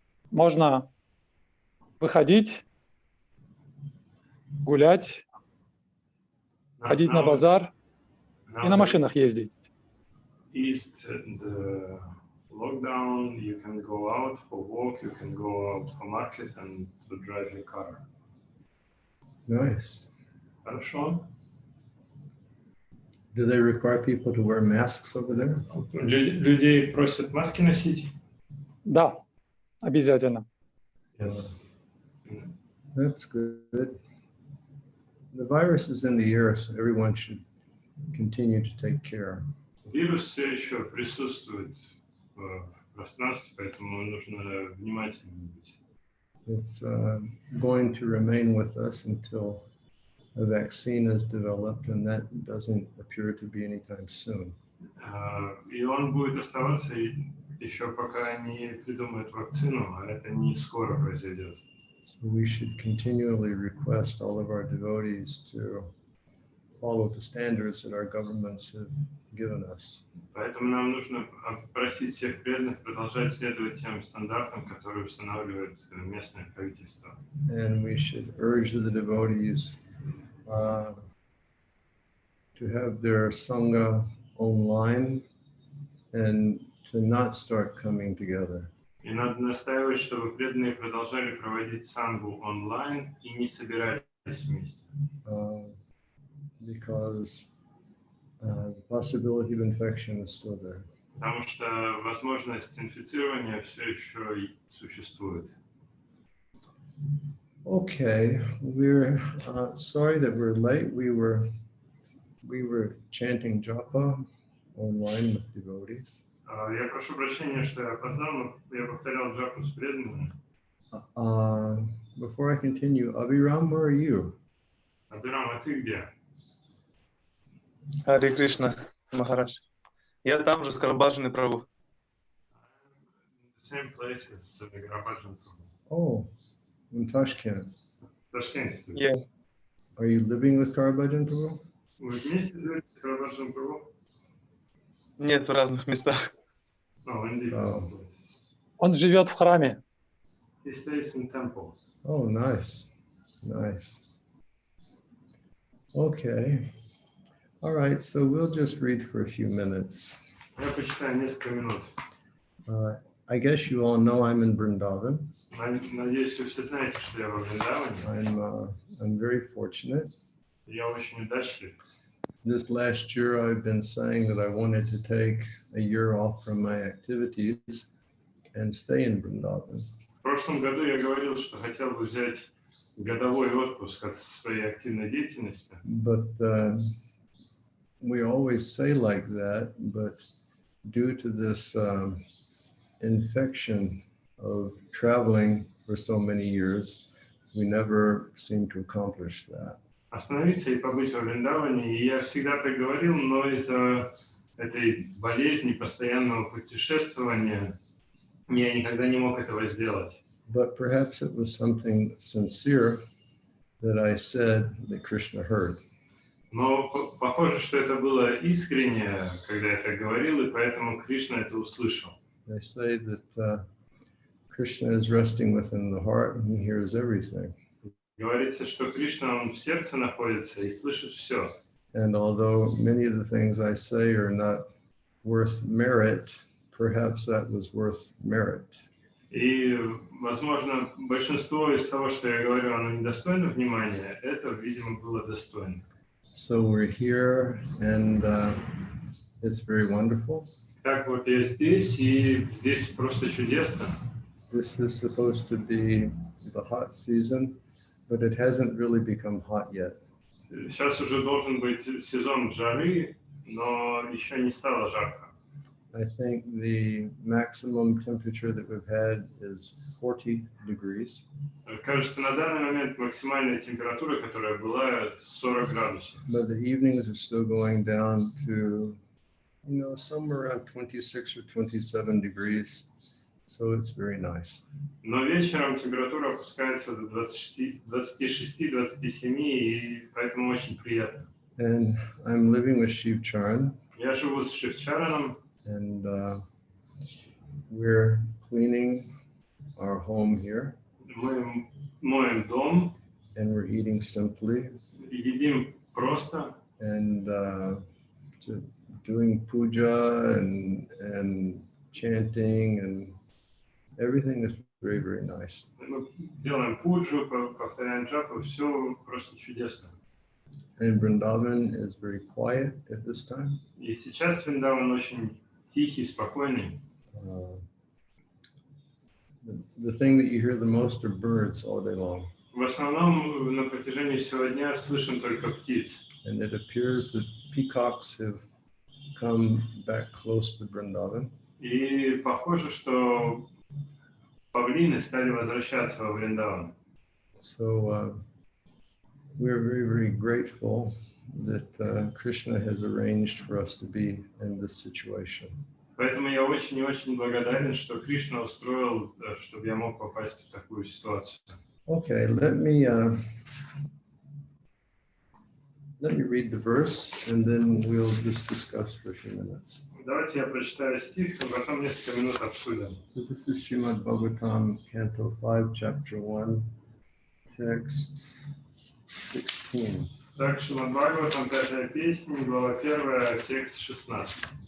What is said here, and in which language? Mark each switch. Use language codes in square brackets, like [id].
[ru] Можно выходить, гулять, ходить на базар и на машинах ездить. [en] East the lockdown, you can go out for walk, you can go out for market and to drive your car. Nice. [ru] Хорошо. [en] Do they require people to wear masks over there? [ru] Людей просят маски носить? Да, обязательно. [en] Yes. That's good. The virus is in the air, so everyone should continue to take care. [ru] Вирус все еще присутствует в пространстве, поэтому нужно внимательным быть. [en] It's going to remain with us until a vaccine is developed, and that doesn't appear to be anytime soon. [ru] И он будет оставаться еще пока не придумают вакцину, а это не скоро произойдет. [en] So we should continually request all of our devotees to follow the standards that our governments have given us. [ru] Поэтому нам нужно просить всех преданных продолжать следовать тем стандартам, которые устанавливает местное правительство. [en] And we should urge the devotees to have their sangha online and to not start coming together. [ru] И надо настаивать, чтобы преданные продолжали проводить сангу онлайн и не собирались вместе. [en] Because the possibility of infection is still there. [ru] Потому что возможность инфицирования все еще существует. [en] Okay, we're sorry that we're late. We were chanting japa online with devotees. [ru] Я прошу прощения, что я опоздал, но я повторял джапу с преданными. [en] Before I continue, Abhiram, where are you? [ru] Абирам, а ты где? Харе Кришна, Махарадж. Я там же с Карабаджаной Прабху. [en] The same place as Garabajan. Oh, in Tashkent. [ru] Ташкент. [en] Yes. Are you living with Karabhajan Prabhu? [ru] Вы вместе живете с Garabajan Prabhu? Нет, в разных местах. [en] No, indeed. Oh. [ru] Он живет в храме. [en] He stays in temple. Oh, nice, nice. Okay. All right, so we'll just read for a few minutes. [ru] Я почитаю несколько минут. [en] I guess you all know I'm in Vrindavan. [ru] Надеюсь, вы все знаете, что я во Вриндаване. [en] I'm very fortunate. [ru] Я очень удачлив. [en] This last year, I've been saying that I wanted to take a year off from my activities and stay in Vrindavan. [ru] В прошлом году я говорил, что хотел бы взять годовой отпуск от своей активной деятельности. [en] But we always say like that, but due to this infection of traveling for so many years, we never seem to accomplish that. [ru] Остановиться и побыть во Вриндаване. И я всегда так говорил, но из-за этой болезни, постоянного путешествования, я никогда не мог этого сделать. [en] But perhaps it was something sincere that I said that Krishna heard. [ru] Но похоже, что это было искренне, когда я так говорил, и поэтому Кришна это услышал. [en] I say that Krishna is resting within the heart and he hears everything. [ru] Говорится, что Кришна, он в сердце находится и слышит все. [en] And although many of the things I say are not worth merit, perhaps that was worth merit. [ru] И, возможно, большинство из того, что я говорю, оно недостойно внимания, это, видимо, было достойно. [en] So we're here and it's very wonderful. [ru] Так вот я здесь, и здесь просто чудесно. [en] This is supposed to be the hot season, but it hasn't really become hot yet. [ru] Сейчас уже должен быть сезон жары, но еще не стало жарко. [en] I think the maximum temperature that we've had is 40 degrees. [ru] Кажется, на данный момент максимальная температура, которая была, 40 градусов. [en] But the evenings are still going down to, somewhere around 26 or 27 degrees. So it's very nice. [ru] Но вечером температура опускается до 26-27, и поэтому очень приятно. [en] And I'm living with Shiv Charan, [ru] Я живу с Шивчараном, [en] and we're cleaning our home here, [ru] мы моем дом, [en] and we're eating simply, [ru] едим просто, [en] and doing puja and chanting, and everything is very, very nice. [ru] мы делаем пуджу, повторяем джапу, все просто чудесно. [en] And Vrindavan is very quiet at this time. [ru] И сейчас Вриндаван очень тихий, спокойный. [en] The thing that you hear the most are birds all day long. [ru] В основном на протяжении всего дня слышим только птиц. [en] And it appears that peacocks have come back close to Vrindavan. [ru] И похоже, что павлины стали возвращаться во Вриндаван. [en] So we're very, very grateful that Krishna has arranged for us to be in this situation. [ru] Поэтому я очень и очень благодарен, что Кришна устроил, чтобы я мог попасть в такую ситуацию. [en] Okay, let me read the verse, and then we'll just discuss for a few minutes. [ru] Давайте я прочитаю стих, а потом несколько минут обсудим. [en] So this is Srimad Bhagavatam, Canto 5, Chapter 1, Text 16. [ru] Так, Шримад Бхагаватам, 5-я песня, глава 1, текст 16.